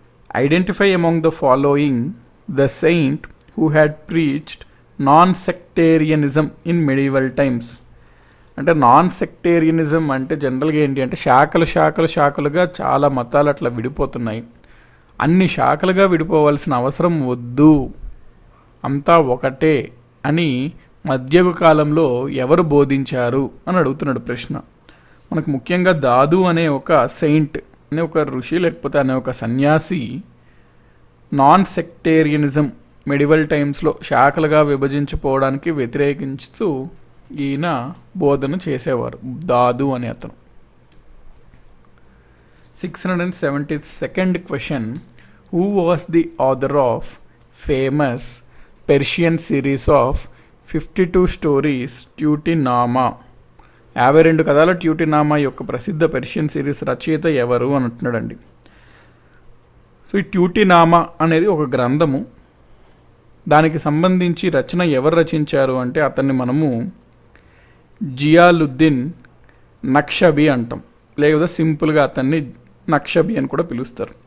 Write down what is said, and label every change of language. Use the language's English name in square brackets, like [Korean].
[English] Identify among the following the saint who had preached non-sectarianism in medieval times. [Telugu] అంటే non సెక్టేరియనిజం అంటే జనరల్గా ఏంటి అంటే శాఖలుగా చాలా మతాలు అట్లా విడిపోతున్నాయి. అన్ని శాఖలుగా విడిపోవాల్సిన అవసరం వద్దు, అంతా ఒకటే అని మధ్యయుగ కాలంలో ఎవరు బోధించారు అని అడుగుతున్నాడు ప్రశ్న. మనకు ముఖ్యంగా దాదు అనే ఒక సెయింట్ అనే ఒక ఋషి లేకపోతే అనే ఒక సన్యాసి నాన్ సెక్టేరియనిజం మెడివల్ టైమ్స్లో శాఖలుగా విభజించిపోవడానికి వ్యతిరేకించుతూ ఈయన బోధన చేసేవారు, దాదు అనే అతను. [English] 672nd question. Who was the author of famous Persian series of 52 stories Tutinama? [Telugu] 52 కథల ట్యూటినామా యొక్క ప్రసిద్ధ పెర్షియన్ సిరీస్ రచయిత ఎవరు అని అంటున్నాడండి. సో ఈ ట్యూటినామా అనేది ఒక గ్రంథము. దానికి సంబంధించి రచన ఎవరు రచించారు అంటే అతన్ని మనము జియాలుద్దీన్ నక్షబీ అంటాం, లేదా సింపుల్గా అతన్ని నక్షబీ అని కూడా పిలుస్తారు.